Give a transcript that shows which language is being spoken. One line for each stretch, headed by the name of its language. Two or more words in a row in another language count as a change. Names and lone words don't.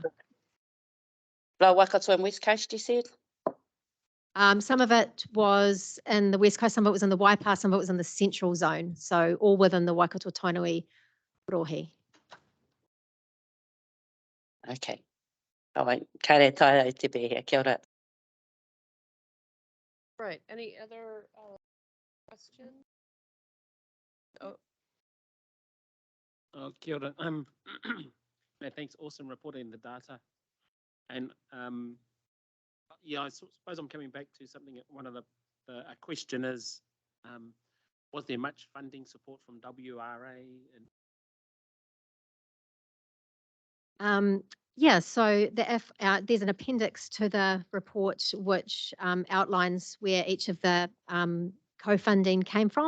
English: Lower Waikato and West Coast, you said? Some of it was in the West Coast, some of it was in the Waipa, some of it was in the central zone. So all within the Waikato Tainui rohe. Okay. All right.
Māori: Kare tai te be, kia ora.
English: Right, any other questions? Oh,
Māori: Kia ora.
English: No, thanks, awesome reporting the data. And yeah, I suppose I'm coming back to something. One of a question is, was there much funding support from WRA? Yeah, so there's an appendix to the report which outlines where each of the co-funding came from.